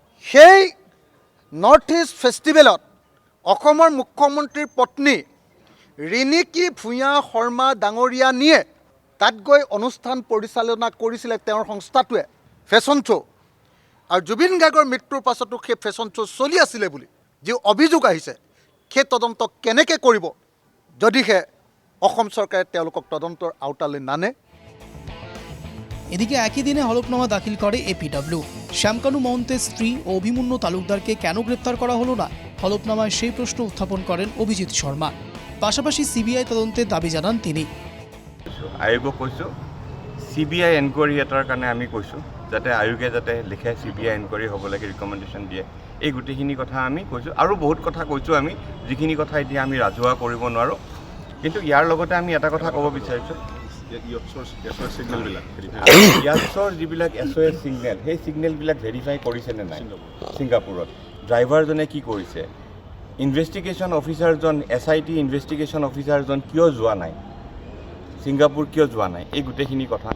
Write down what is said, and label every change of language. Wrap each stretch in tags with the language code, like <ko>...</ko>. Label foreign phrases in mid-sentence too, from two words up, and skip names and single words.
<as>সেই নৰ্থ ইষ্ট ফেষ্টিভেলত অসমৰ মুখ্যমন্ত্ৰীৰ পত্নী ৰিনিকি ভূঁইয়া শৰ্মা ডাঙৰীয়া নিয়ে তাত গৈ অনুষ্ঠান পৰিচালনা কৰিছিলে তেওঁৰ সংস্থাটোৱে,</as> <en>fashion show'.</en> <as>আৰু জুবিন গাৰ্গৰ মৃত্যুৰ পাছতো সেই</as> <en>fashion show'</en> <as>চলি আছিলে বুলি যি অভিযোগ আহিছে, সেই তদন্ত কেনেকৈ কৰিব যদিহে অসম চৰকাৰে তেওঁলোকক তদন্তৰ আওতালৈ নানে।</as> <bn>এদিকে একই দিনে হলফনামা দাখিল করে এপিডব্লিউ। শ্যামকানু মহন্তের স্ত্রী ও অভিমন্যু তালুকদারকে কেন গ্রেপ্তার করা হলো না, হলফনামায় সেই প্রশ্ন উত্থাপন করেন অভিজিৎ শর্মা। পাশাপাশি সিবিআই তদন্তের দাবি জানান তিনি।</bn> <as>আয়োগক কৈছোঁ</as> <en>CBI enquiry</en> <as>এটাৰ কাৰণে আমি কৈছোঁ যাতে আয়োগে যাতে লিখে</as> <en>CBI enquiry</en> <as>হ'ব লাগে, ৰিকমেণ্ডেশ্যন দিয়ে। এই গোটেইখিনি কথা আমি কৈছোঁ আৰু বহুত কথা কৈছোঁ আমি, যিখিনি কথা এতিয়া আমি ৰাজহুৱা কৰিব নোৱাৰোঁ। কিন্তু ইয়াৰ লগতে আমি এটা কথা ক'ব বিচাৰিছোঁ, ইয়াছৰ যিবিলাক</as> <en>SOS signal,</en> <as>সেই ছিগনেলবিলাক ভেৰিফাই কৰিছেনে নাই ছিংগাপুৰত, ড্ৰাইভাৰজনে কি কৰিছে,</as> <en>investigation officerজন SIT investigation officerজন</en> <as>কিয় যোৱা নাই, ছিংগাপুৰ কিয় যোৱা নাই, এই গোটেইখিনি কথা।</as>